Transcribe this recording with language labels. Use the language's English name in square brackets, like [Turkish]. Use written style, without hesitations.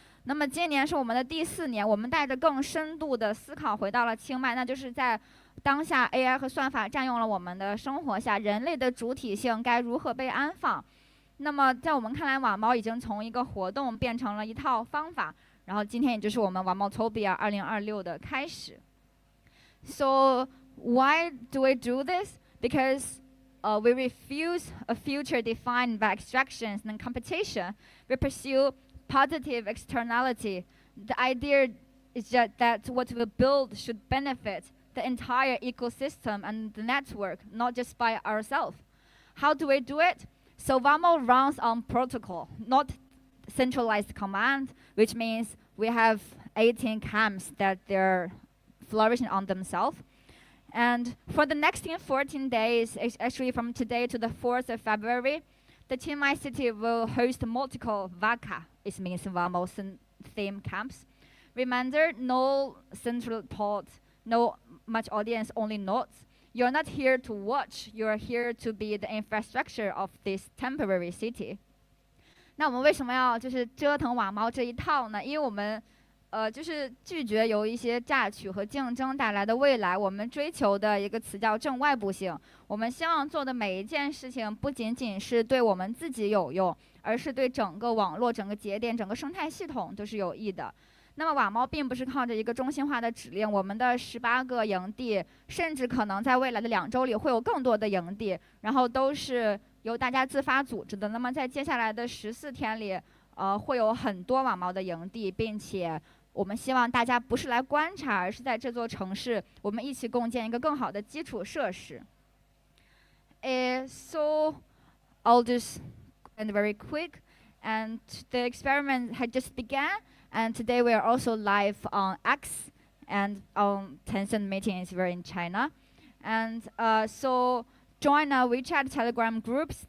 [Chinese] 那么今年是我们的第4年，我们带着更深度的思考回到了清迈，那就是在当下 AI 和算法占用了我们的生活下，人类的主体性该如何被安放？那么在我们看来，WAMO已经从一个活动变成了一套方法，然后今天也就是我们WAMOtopia 2026的开始。 [English] So why do we do this? Because we refuse a future defined by extractions and competition. We pursue positive externality. The idea is just that what we build should benefit the entire ecosystem and the network, not just by ourselves. How do we do it? So WAMO runs on protocol, not centralized command, which means we have 18 camps that they're flourishing on themselves. And for the next 14 days, actually from today to the 4th of February, the Chiang Mai city will host multiple VACA, it means WAMO theme camps. Reminder, no central thought, no much audience, only notes. You're not here to watch, you're here to be the infrastructure of this temporary city. [Chinese] 那我们为什么要就是折腾WAMO这一套呢？因为我们就是拒绝由一些榨取和竞争带来的未来。我们追求的一个词叫正外部性。我们希望做的每一件事情，不仅仅是对我们自己有用，而是对整个网络、整个节点、整个生态系统都是有益的。那么瓦猫并不是靠着一个中心化的指令，我们的18个营地，甚至可能在未来的2周里会有更多的营地，然后都是由大家自发组织的。那么在接下来的14天里，会有很多瓦猫的营地，并且我们希望大家不是来观察，而是在这座城市，我们一起共建一个更好的基础设施。 [English] So I'll just end very quick, and the experiment had just begun. And today we are also live on X, and Tencent meeting is here in China. And so join our WeChat Telegram groups.